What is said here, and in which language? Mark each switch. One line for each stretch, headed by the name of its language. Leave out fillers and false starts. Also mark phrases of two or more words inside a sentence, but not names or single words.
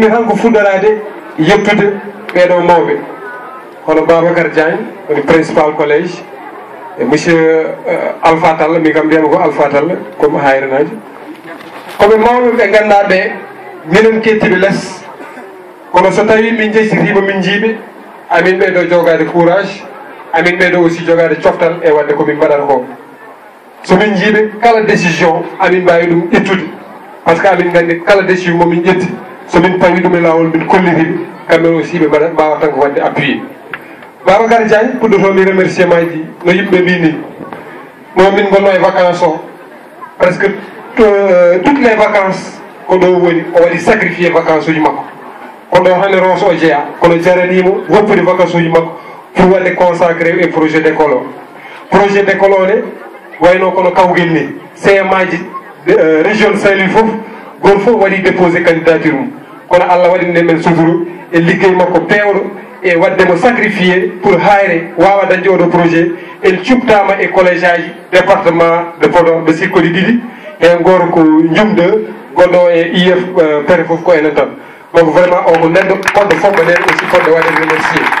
Fula: tan ko fuɗɗorade yettude ɓeɗo mawɓe hono Babacar Diagne woni
French: principal collège
Fula: e monsieur Alpha Tall mi kam mbiyami ko Alpha Tall comme hayrenaji koɓe mawɓe ɓe ganduɗa ɓe minen kettiɓe less kono so tawi min jeysitima min jiiɓe amin ɓeyɗo
French: jogade courage
Fula: amin ɓeyɗo aussi jogade coftal e wadde komin mbaɗata ko somin jiiɓe kala décision amin mbawi ɗum ƴettude
French: par ce que
Fula: amin gandi kala décision momin ƴetti somin pawi ɗum e lawol min kollitiɓe kamɓe aussi ɓe mbawa tan ko wadde appuyé Babacar Diagne puɗɗotomi remerciement ji no yimɓe mbini momin gonno e vacance o
French: presque toutes les vacances
Fula: ko ɗo woni o waɗi
French: sacrifié vacance
Fula: uji makko ko ɗo hande Rosso o jeeya kono jaranimo woppude vacance uji makko pour wadde consacré e
French: projet d' école
Fula: o
French: projet d' école
Fula: o ne wayno kono kawguel ni CMA ji région Saint-Louis foof goto foof waɗi
French: déposé candidature
Fula: mum kono Allah waɗinde men suturu e liggey makko pewɗo e waddemo
French: sacrifié pour
Fula: hayre wawa dañde oɗo projet en cuɓtama e collége aji
French: département de Podor
Fula: ɓe sikkodi ɗiɗi hen goto ko jumde goɗɗo e IF pere foof ko enen tan
French: donc vraiment
Fula: o ko neɗɗo poɗɗo fomɓe nden aussi poɗɗo waɗe remercié